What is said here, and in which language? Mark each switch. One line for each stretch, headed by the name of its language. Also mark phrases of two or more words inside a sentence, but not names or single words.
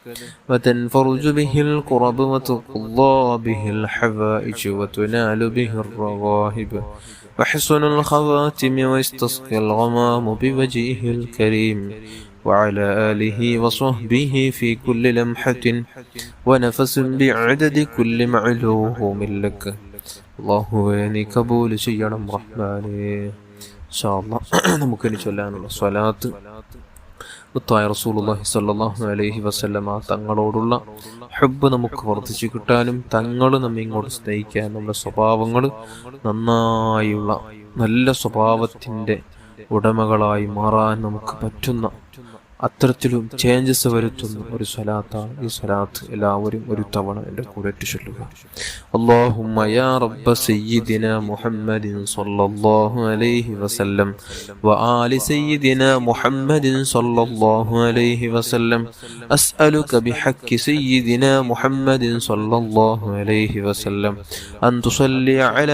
Arabic: وتنفرج به الكرب وتقضى به الحوائج وتنال به الرغائب وحسن الخواتم واستسقى الغمام بوجهه الكريم وعلى آله وصحبه في كل لمحة ونفس بعدد كل معلوم لك.
Malayalam: അല്ലാഹുവേ നീ കബൂൽ ചെയ്യണം റഹ്മാനേ.
Arabic: إن شاء الله
Malayalam: നമുക്കിനി ചൊല്ലാനുള്ള സ്വലാത്ത് മുത്തായ
Arabic: رسول الله صلى الله عليه وسلم
Malayalam: തങ്ങളോടുള്ള ഹുബ്ബ് നമുക്ക് വർദ്ധിച്ചു കിട്ടാനും തങ്ങൾ നമ്മെ ഇങ്ങോട്ട് സ്നേഹിക്കാൻ നമ്മുടെ സ്വഭാവങ്ങൾ നന്നായുള്ള നല്ല സ്വഭാവത്തിൻ്റെ ഉടമകളായി മാറാൻ നമുക്ക് പറ്റുന്ന അത്തരത്തിലും ചേഞ്ചസ് വരുത്തുന്ന ഒരു സ്വലാത്താണ് ഈ സ്വലാത്ത്. എല്ലാവരും ഒരു തവണ എൻ്റെ കൂടെ ചൊല്ലുക.
Arabic: اللهم يا رب سيدنا محمد صلى الله عليه وسلم وآل سيدنا محمد صلى الله عليه وسلم أسألك بحق سيدنا محمد صلى الله عليه وسلم أن تصلي على